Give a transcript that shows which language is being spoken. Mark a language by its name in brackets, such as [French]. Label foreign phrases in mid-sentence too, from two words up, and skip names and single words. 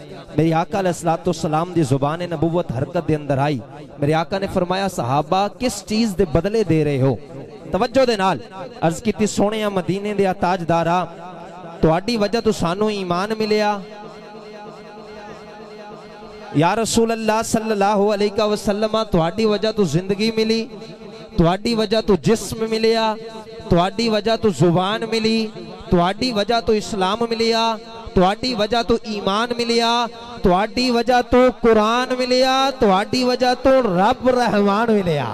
[Punjabi] میری آقا [Arabic] عليه الصلاة والسلام [Punjabi] دی زبان نبوت حرکت دے اندر آئی. میرے آقا نے فرمایا، صحابہ کس چیز دے بدلے دے رہے ہو? توجہ دے نال عرض کیتی، سوہنیا مدینے دیا تاجدارا تہاڈی وجہ توں سانوں ایمان ملیا [Arabic] يا رسول الله صلى الله عليه وسلم, [Punjabi] تہاڈی وجہ توں زندگی ملی، تہاڈی وجہ توں جسم ملیا، تہاڈی وجہ توں زبان ملی، تہاڈی وجہ توں اسلام ملیا، تہاڈی وجہ توں ایمان ملیا، تہاڈی وجہ توں قرآن ملیا، تہاڈی وجہ توں رب رحمان ملیا.